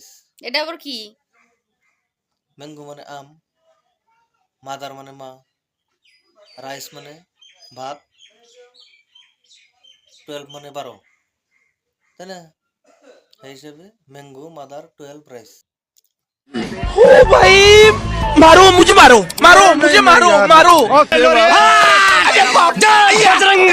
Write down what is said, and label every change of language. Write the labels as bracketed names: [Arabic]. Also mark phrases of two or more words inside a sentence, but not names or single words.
[Bangla] এটা আবার কি ম্যাঙ্গো মানে আম মাদার মানে মা রাইস মানে ভাত 12 মানে 12 তাই না এই হিসেবে [English] mango mother 12 price [Hindi] ओ भाई मारो मुझे मारो मारो मुझे मारो मारो अरे बाप रे